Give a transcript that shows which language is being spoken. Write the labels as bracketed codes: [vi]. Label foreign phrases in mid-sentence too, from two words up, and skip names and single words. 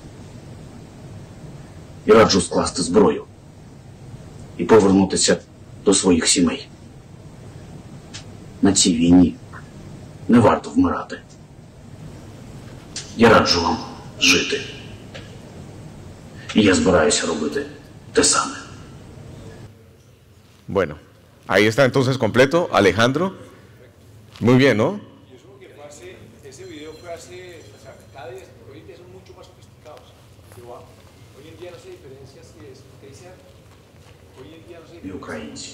[uk] І раджу скласти зброю і повернутися до своїх сімей. На цій війні не варто вмирати. Я раджу вам жити. І я збираюся робити те саме. [es] Bueno, ahí está entonces completo, Alejandro. Muy bien, ¿no? Y eso que fue ese video fue hace, o sea, cada día, hoy en día son mucho más sofisticados. Pero hoy en día no se diferencia si es, que dice, hoy en día no se diferencia.